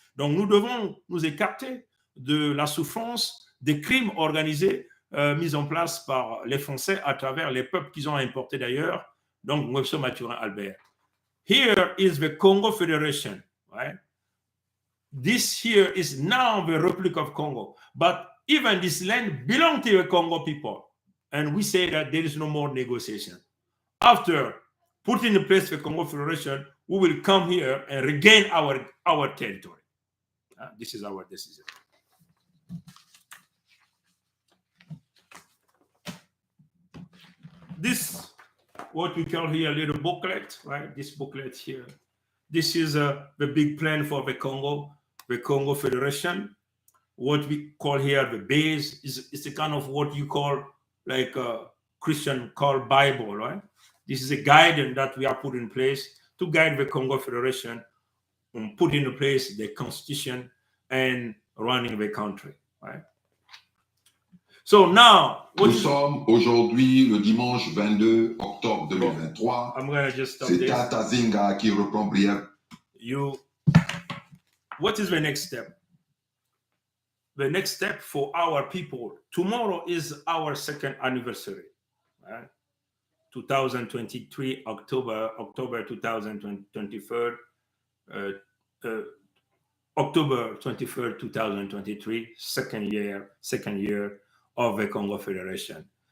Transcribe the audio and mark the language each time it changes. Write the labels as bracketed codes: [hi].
[fr] Donc nous devons nous écarter de la souffrance des crimes organisés mis en place par les Français à travers les peuples qu'ils ont importés d'ailleurs, donc Ngwebso Mathurin Albert. [en] Here is the Congo Federation, right? This here is now the Republic of Congo, but even this land belongs to the Congo people, and we say that there is no more negotiation. After putting in place the Congo Federation, we will come here and regain our territory. This is our decision. This, what we call here a little booklet, right? This booklet here. This is the big plan for the Congo Federation. What we call here the base is a kind of what you call like a Christian call Bible, right? This is a guidance that we are put in place to guide the Congo Federation and put in place the constitution and running the country, right? So now, [fr] nous sommes aujourd'hui le dimanche 22 octobre 2023. C'est Tata Zinga qui reprend brièvement. [en] What is the next step? The next step for our people, tomorrow is our second anniversary, right? 2023, October 2023, October 23rd, 2023, second year of the Congo Federation.